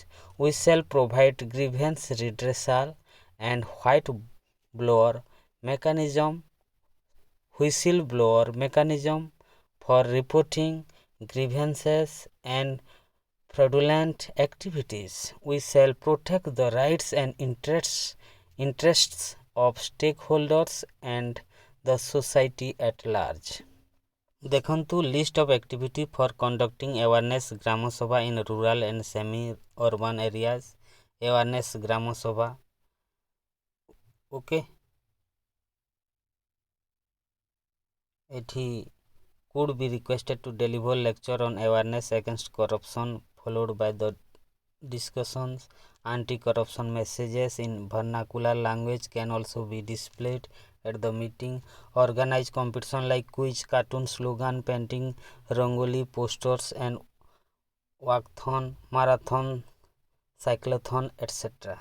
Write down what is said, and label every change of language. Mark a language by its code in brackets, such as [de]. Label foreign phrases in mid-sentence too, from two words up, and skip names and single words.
[en] We shall provide grievance redressal and whistleblower mechanism for reporting grievances and fraudulent activities. We shall protect the rights and interests of stakeholders and the society at large. ଦେଖନ୍ତୁ list of activity for conducting awareness [or] ଗ୍ରାମ ସଭା [en] in rural and semi-urban areas. awareness [or] ଗ୍ରାମ ସଭା ଓକେ ଏଠି [en] could be requested to deliver lecture on awareness against corruption followed by the discussions. Anti-corruption messages in vernacular language can also be displayed at the meeting. Organize competition like quiz, cartoon, slogan, painting, rangoli, posters, and walkathon, marathon, cyclothon, etc.